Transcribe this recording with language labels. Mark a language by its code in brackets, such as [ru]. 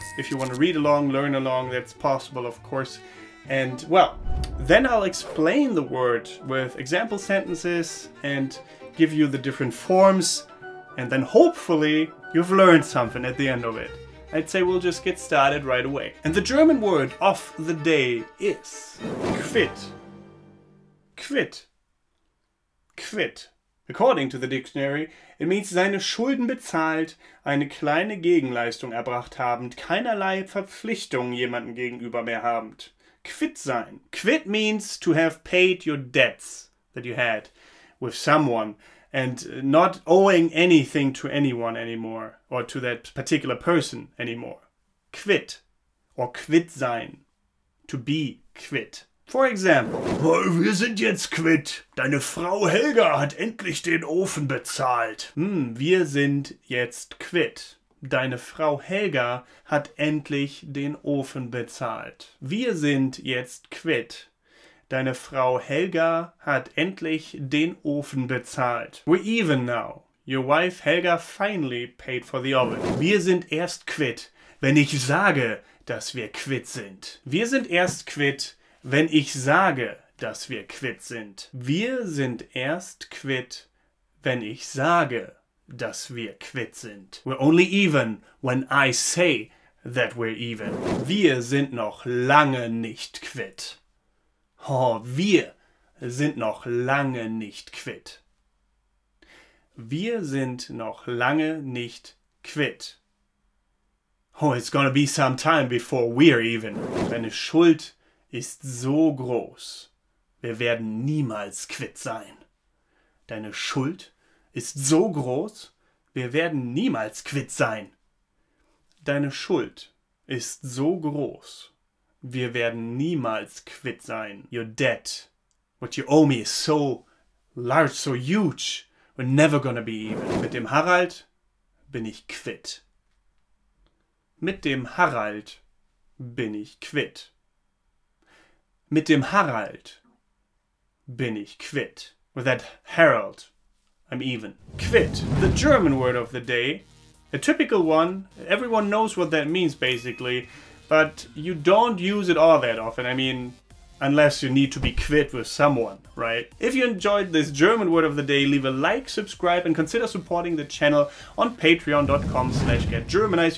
[en] If you want to read along, learn along, that's possible, of course. And, well, then I'll explain the word with example sentences and give you the different forms. And then hopefully you've learned something at the end of it. I'd say we'll just get started right away. And the German word of the day is quitt. Quitt. Quitt. According to the dictionary, it means [de] seine Schulden bezahlt, eine kleine Gegenleistung erbracht habend, keinerlei Verpflichtung jemandem gegenüber mehr habend. Quitt sein. [en] Quitt means to have paid your debts that you had with someone and not owing anything to anyone anymore or to that particular person anymore. Quitt or quitt sein. To be quitt. For example, [de] wir sind jetzt quitt. Deine Frau Helga hat endlich den Ofen bezahlt. Wir sind jetzt quitt. Deine Frau Helga hat endlich den Ofen bezahlt. Wir sind jetzt quitt. Deine Frau Helga hat endlich den Ofen bezahlt. [en] We're even now. Your wife Helga finally paid for the oven. [de] Wir sind erst quitt, wenn ich sage, dass wir quitt sind. Wir sind erst quitt, wenn ich sage, dass wir quitt sind. Wir sind erst quitt, wenn ich sage, dass wir quitt sind. [en] We're only even when I say that we're even. [de] Wir sind noch lange nicht quitt. Oh, wir sind noch lange nicht quitt. Wir sind noch lange nicht quitt. [en] Oh, it's gonna be some time before we're even. [de] Deine Schuld ist so groß. Wir werden niemals quitt sein. Deine Schuld ist so groß, wir werden niemals quitt sein. Deine Schuld ist so groß, wir werden niemals quitt sein. [en] Your debt, what you owe me is so large, so huge, we're never gonna be even. [de] Mit dem Harald bin ich quitt. Mit dem Harald bin ich quitt. Mit dem Harald bin ich quitt. [en] With that Harold, I'm even. Quitt, the German word of the day. A typical one. Everyone knows what that means, basically. But you don't use it all that often. I mean, unless you need to be quitt with someone, right? If you enjoyed this German word of the day, leave a like, subscribe, and consider supporting the channel on patreon.com/getgermanized.